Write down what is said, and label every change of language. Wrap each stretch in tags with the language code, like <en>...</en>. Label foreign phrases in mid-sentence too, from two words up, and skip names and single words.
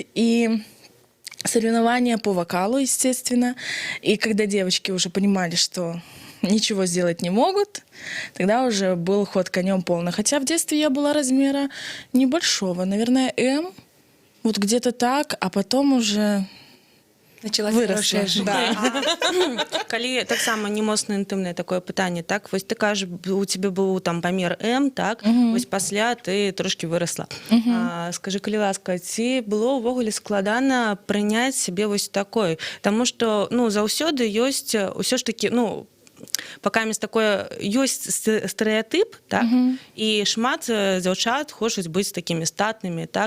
<ru>И соревнования по вокалу, естественно. И когда девочки уже понимали, что ничего сделать не могут, тогда уже был ход конем полный. Хотя в детстве я была размера небольшого, наверное, М, вот где-то так, а потом уже началась выросла. хорошая жизнь. Да.</ru> <be>Калі таксама не моцна інтымнае такое пытанне, так вось ты кажаш, у тебе быў там памер М, так вось пасля ты трошки вырасла. Скажы, калі ласка, ці было ўвогуле складана прыняць сябе вось такой, таму што заўсёды ёсць усё ж такі пакамість такое ёсць стэрэатып, так, і шмат дзяўчат хочуць быць такімі статнымі, так.</be>